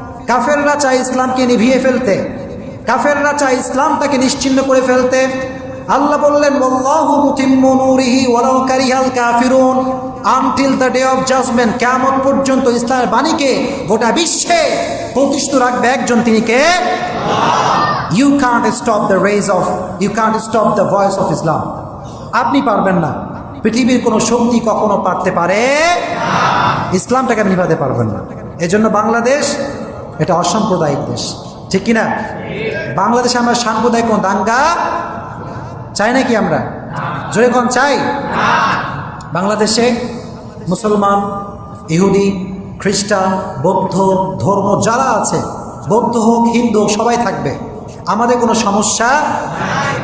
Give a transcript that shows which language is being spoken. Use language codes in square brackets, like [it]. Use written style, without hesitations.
[bn] কাফেররা চায় ইসলামকে নিভিয়ে ফেলতে, কাফেররা চায় ইসলামটাকে নিশ্চিন্ন করে ফেলতে। আল্লাহ বললেন [ar] ওয়াল্লাহু মুতিম্মু নূরিহি ওয়ালাউ কারিহাল কাফিরুন, [en] until the day of judgement, [bn] কিয়ামত পর্যন্ত ইসলামের বাণীকে গোটা বিশ্বে প্রতিষ্ঠিত রাখবে একজন, তিনি কে? [en] You can't stop the rays of, you can't stop the voice of Islam. [bn] আপনি পারবেন না, পৃথিবীর কোনো শক্তি কখনো পারতে পারে না, ইসলামটাকে আপনি নিভাতে পারবেন না। এজন্য বাংলাদেশ এটা অসাম্প্রদায়িক দেশ, ঠিক কিনা? বাংলাদেশে আমরা সাম্প্রদায়িক কোনো দাঙ্গা চাই নাকি? আমরা জোরে কোন চাই? বাংলাদেশে মুসলমান, ইহুদি, খ্রিস্টান, বৌদ্ধ ধর্ম যারা আছে, বৌদ্ধ হোক হিন্দু হোক, সবাই থাকবে, আমাদের কোনো সমস্যা নাই।